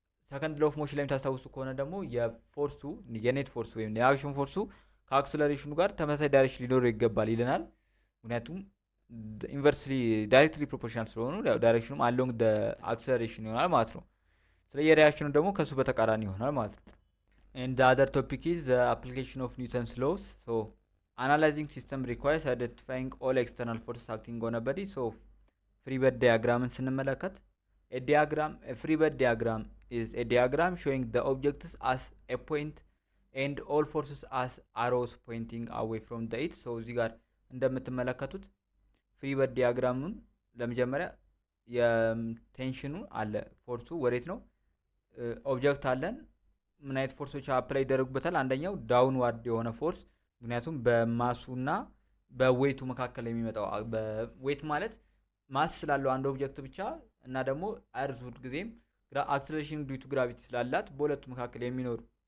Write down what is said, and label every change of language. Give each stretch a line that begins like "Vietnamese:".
Amharic: ሰከንድ ሎው ኦፍ ሞሽን ላይ የምታስታውሱ ከሆነ ደግሞ የፎርሱ የኔት ፎርስ ወይም የአክሽን ፎርሱ ከአክሰለሬሽኑ ጋር ተመሳሳይ ዳይሬክሽን ሊኖረው ይገባል ይለናል። ምክንያቱም ኢንቨርስሊ ዳይሬክትሊ ፕሮፖርሽናል ስለሆኑ ዳይሬክሽኑም አሎንግ አክሰለሬሽን ይሆናል ማለት ነው። ስለዚህ የሪያክሽኑ ደግሞ ከሱ በተቃራኒ ይሆናል ማለት ነው።
English: and the other topic is the application of Newton's laws. So analyzing system requires identifying all external forces acting on a body. So free body diagram ስንመለከት a free body diagram is a diagram showing the objects as a point and all forces as arrows pointing away from the it.
Amharic: So እዚህ ጋር እንደምትመለከቱት ፍሪ በዲ ዲያግራሙን ለመጀመሪያ የቴንሽኑ አለ ፎርሱ ወዴት ነው ኦብጀክት አለን ምን አይነት ፎርሶች አፕላይ ይደረጉበታል አንደኛው ዳውንዋርድ የሆነ ፎርስ ምክንያቱም በማሱና በዌቱ መካከል የሚመጣው በዌት ማለት ማስ ስላለው አንድ ኦብጀክት ብቻ እና ደግሞ አርዝ ሁሉ ጊዜም አክሰለሬሽን ዲዩ ቱ ግራቪቲ ስላላት በሁለቱ መካከል የሚኖር